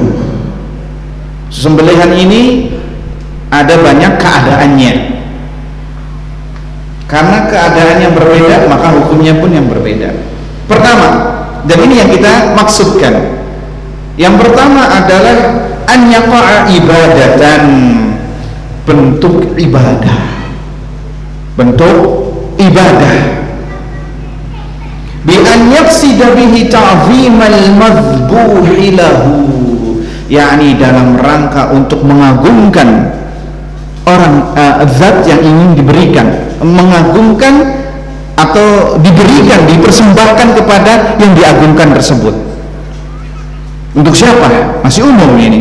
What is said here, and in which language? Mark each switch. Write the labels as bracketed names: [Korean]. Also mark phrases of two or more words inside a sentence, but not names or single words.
[Indonesian] Sembelihan ini ada banyak keadaannya. Karena keadaan yang berbeda, maka hukumnya pun yang berbeda. Pertama, dan ini yang kita maksudkan, yang pertama adalah [Arabic] أن يقع عبادة, [Indonesian] bentuk ibadah, bentuk ibadah, [Arabic] بأن يقصد به تعظيم المذبوح له, [Indonesian] yakni dalam rangka untuk mengagungkan orang, zat yang ingin diberikan, mengagungkan atau diberikan, dipersembahkan kepada yang diagungkan tersebut. Untuk siapa? Masih umum ini.